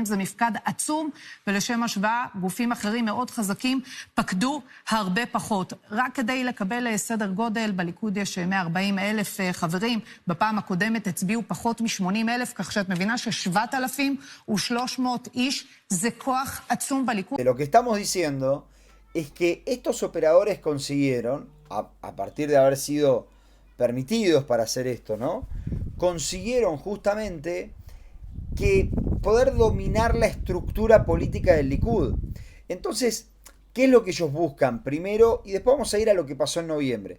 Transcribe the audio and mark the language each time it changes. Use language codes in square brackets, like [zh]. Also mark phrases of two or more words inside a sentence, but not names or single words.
[he] זה מפקד עצום, ולשם השוואה, גופים אחרים מאוד חזקים פקדו הרבה פחות. רק כדי לקבל סדר גודל, בליכוד יש 140,000 חברים. בפעם הקודמת הצביעו פחות מ-80,000, כך שאת מבינה ש7,300 איש זה כוח עצום בליכוד. [es] Lo que estamos diciendo es que estos operadores consiguieron, a partir de haber sido permitidos para hacer esto, ¿no? Consiguieron justamente que poder dominar la estructura política del Likud. Entonces, ¿qué es lo que ellos buscan? Primero, y después vamos a ir a lo que pasó en noviembre.